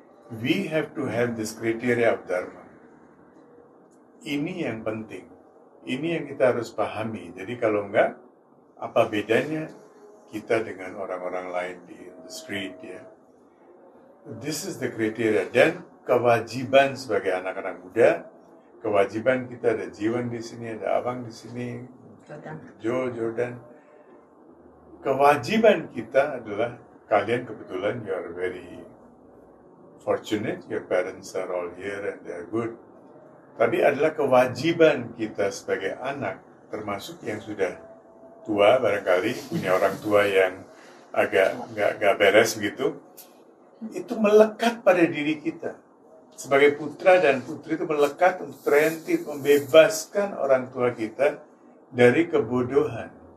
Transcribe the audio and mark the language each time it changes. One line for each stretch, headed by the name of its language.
English: We have to have this criteria of dharma.
Indonesian: Ini yang penting. Ini yang kita harus pahami. Jadi kalau enggak, apa bedanya kita dengan orang-orang lain di
English: the street,
Indonesian: ya?
English: This is the criteria.
Indonesian: Dan kewajiban sebagai anak-anak muda, kewajiban kita, ada Jiwan di sini, ada Abang di sini, Jordan. Kewajiban kita adalah, kalian kebetulan
English: you are very fortunate, your parents are all here and they are good.
Indonesian: Tapi adalah kewajiban kita sebagai anak, termasuk yang sudah tua barangkali, punya orang tua yang agak nggak beres begitu, itu melekat pada diri kita. Sebagai putra dan putri itu melekat untuk preventif, membebaskan orang tua kita dari kebodohan.